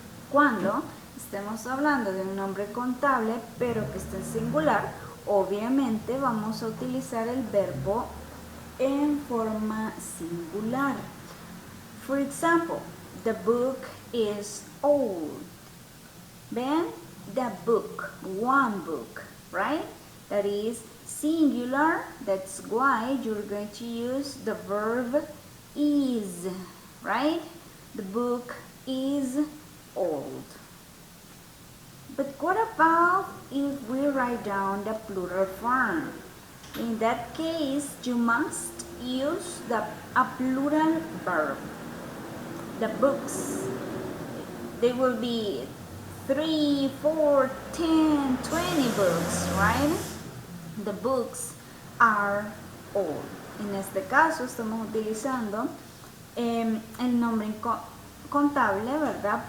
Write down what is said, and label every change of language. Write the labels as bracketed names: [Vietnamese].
[Spanish] Cuando estemos hablando de un nombre contable, pero que esté en singular, obviamente vamos a utilizar el verbo en forma singular. [English] For example, the book is old. Then the book, one book, right? That is singular. That's why you're going to use the verb is, right? The book is old. But what about if we write down the plural form? In that case, you must use a plural verb. The books, they will be 3, 4, 10, 20 books, right? The books are old. [Spanish] En este caso estamos utilizando el nombre contable, ¿verdad?